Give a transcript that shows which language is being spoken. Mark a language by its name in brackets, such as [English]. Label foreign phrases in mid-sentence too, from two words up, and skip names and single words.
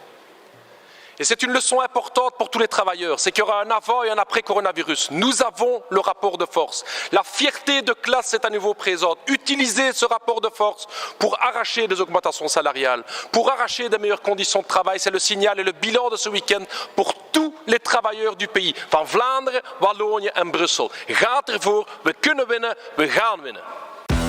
[French] Et c'est une leçon importante pour tous les travailleurs, c'est qu'il y aura un avant et un après coronavirus. Nous avons le rapport de force. La fierté de classe est à nouveau présente. Utilisez ce rapport de force pour arracher des augmentations salariales, pour arracher de meilleures conditions de travail. C'est le signal et le bilan de ce week-end pour tous les travailleurs du pays. [Dutch] Van Vlaanderen, Wallonië en Brussel. Gaat ervoor, we kunnen winnen, we gaan winnen.